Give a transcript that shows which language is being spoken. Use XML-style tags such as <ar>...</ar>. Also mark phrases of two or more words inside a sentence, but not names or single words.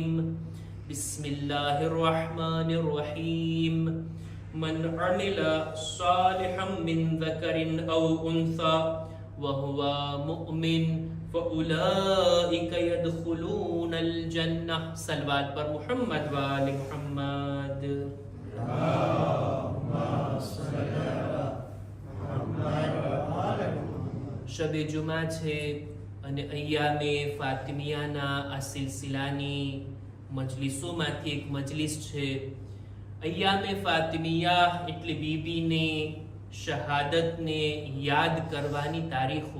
<ar>بسم الله الرحمن الرحيم. من عمل صالحا من ذكر أو أنثى وهو مؤمن فأولئك يدخلون الجنة.</ar> <ur>صلوات پر محمد و آل محمد.</ur> <gu>શબ જુમા છે અને અય્યામે ફાતિમિયાના આ સિલસિલાની મજલિસોમાંથી એક મજલિસ છે. અય્યામે ફાતિમિયા એટલે બીબીને શહાદતને યાદ કરવાની તારીખો.</gu>